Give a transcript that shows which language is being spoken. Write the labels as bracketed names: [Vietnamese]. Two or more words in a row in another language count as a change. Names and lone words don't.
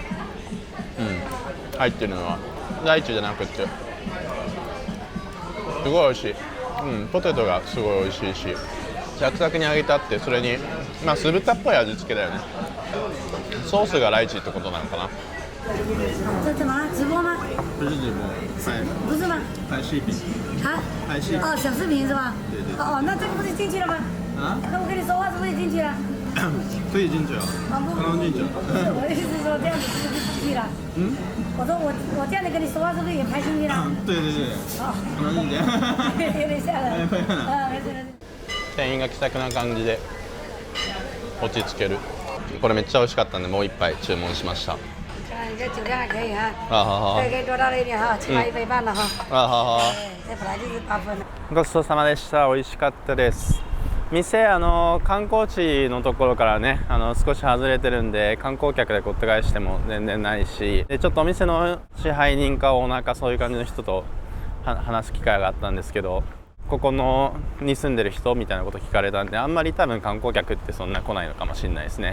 [Japanese] 入ってるのはライチじゃなくて、すごい美味しい。ポテトがすごい美味しいし、サクサクに揚げてあって、それに酢豚っぽい味付けだよね。ソースがライチってことなのかな。 [Chinese] 这什么直播吗？不是直播，不是吗？拍视频。啊？拍视频。哦，小视频是吧？对对。哦，那这个不是进去了吗？啊？那我跟你说话是不是进去了？可以进去啊，啊不刚刚进去。我的意思是说这样子是不是出去了？嗯，我说我这样子跟你说话是不是也拍进去了？对对对，好，可能是这样。有点吓人。哎快了没事没事。 [Japanese] 店員が気さくな感じで落ち着ける。これめっちゃ美味しかったんでもう一杯注文しました。 [Chinese] 你这酒量还可以哈。あはは可以多倒了一点哈，起码1杯半了哈。あはは。这本来就是8分的。 [Japanese] ごちそうさまでした。美味しかったです。店観光地のところからね少し外れてるんで観光客でごった返しても全然ないし、でちょっとお店の支配人かオーナーかそういう感じの人と話す機会があったんですけど、ここに住んでる人みたいなこと聞かれたんで、あんまり多分観光客ってそんな来ないのかもしれないですね。